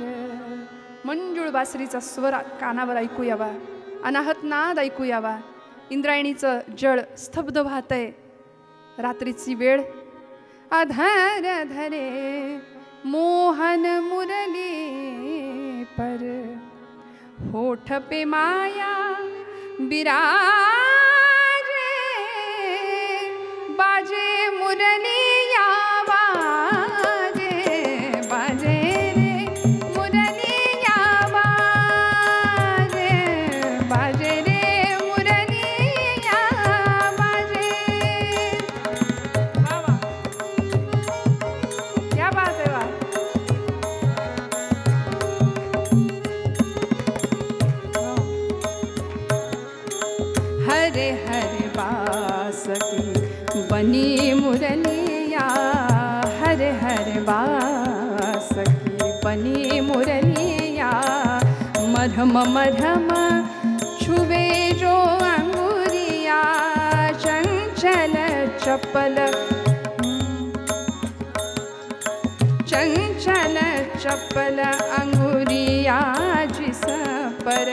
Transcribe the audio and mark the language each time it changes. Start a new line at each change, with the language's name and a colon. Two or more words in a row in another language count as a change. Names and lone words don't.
Marathi: मंजुळ बासरीचा स्वर कानावर ऐकू यावा, अनाहत नाद ऐकू यावा. इंद्रायणीचं जळ स्तब्ध वाहतंय, रात्रीची वेळ.
Hindi: अधर धरे मोहन मुरली पर, होठ पे माया बिराजे, बाजे मुरली या बाजे, बाजे रे मुरली या बाजे, बाजे रे मुरली या बाजे. क्या बात है. वाह. हरे हरे बास की बनी मुरलिया, हरे हरे बास की बनी मुरलिया. मरहम मरहम छुवे जो अंगुरिया, चंचल चपल चंचल चपल अंगुरिया, जिस पर